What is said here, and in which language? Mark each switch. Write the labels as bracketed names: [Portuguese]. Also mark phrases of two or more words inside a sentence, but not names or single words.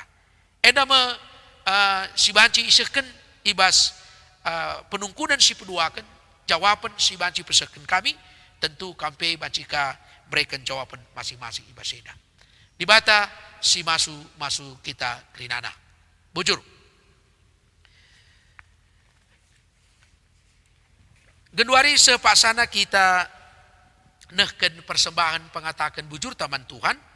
[Batak Karo] Eda si banci isehkan ibas penungkunan si peduakan, jawaban si banci pesehkan kami, tentu kampe bancika berikan jawaban masing-masing ibas eda. Dibata si masu kita kerinana. Bujur. Genduari sepaksana kita nehken persembahan pengatakan bujur taman Tuhan.